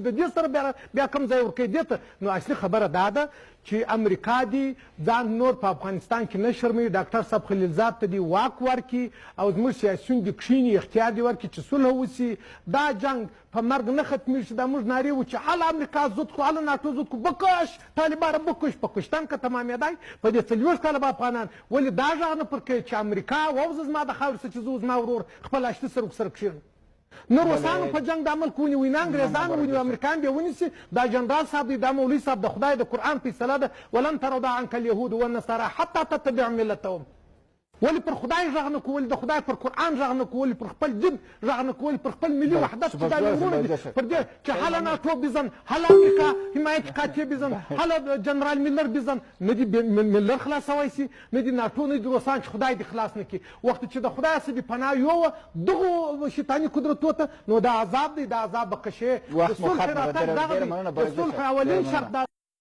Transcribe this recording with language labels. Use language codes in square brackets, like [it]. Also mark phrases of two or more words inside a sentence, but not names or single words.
[ps] د دې سره بیا کوم ځای ورکوي دې ته؟ نو اصلي خبره دا ده چې امریکا دی ځان نور په افغانستان کې نه شرموي. ډاکټر صاحب خلیلزاد ته دی واک ورکړي او زموږ سیاسیون دي کښېني، اختیار دی ورکړي چې صلح وسي. دا جنګ په مرګ نه ختمېږي. دا موږ نارې وو چې هله امریکا زود کړو، هله ناټو زود کړو، [fa] بکش طالبان بکش. [ps] په کشتن که تمامېدی په دې 40 کاله به افغانان ولې دا غږ نه پر کوي چې امریکا ووځه زما د خاورې څخه چې زه زما ورور خپل اشتي سره ورسره کښېنم. نه روسانو په جنګ د عمل ونیوي، نه انګریزان ونیوي، امریکایان بیا ونیسي. دا جنرال صاحب دی، دا مولوي صاحب د خدای د قرآن فیصله ده، [ar] ولن ترضى عنك اليهود والنصارى حتى تتبع ملتهم. [ps] ولې پر خدای غږ نه کوو، ولې د خدای پر قرآن غږ نه کوو، ولې پر خپل دین غږ نه کوو، ولې پر خپل ملي وحدت چې دا ورونه دي پر دې چې هله ناټو بزن، هله امریکا [fa] حمایت قاطع بزن، [ps] هله جنرال میلر بزن. نه دي میلر خلاصوی سي، نه دي ناټو، نه دي روسان چې خدای دې خلاص نه کړي. وخت چې د خدای څخه دې پناه یووه دغو شیطاني قدرتو ته، نو دا عذاب دی، دا عذاب به قشې. د صلح راتګ دغه دی، د صلح اولین شرط دا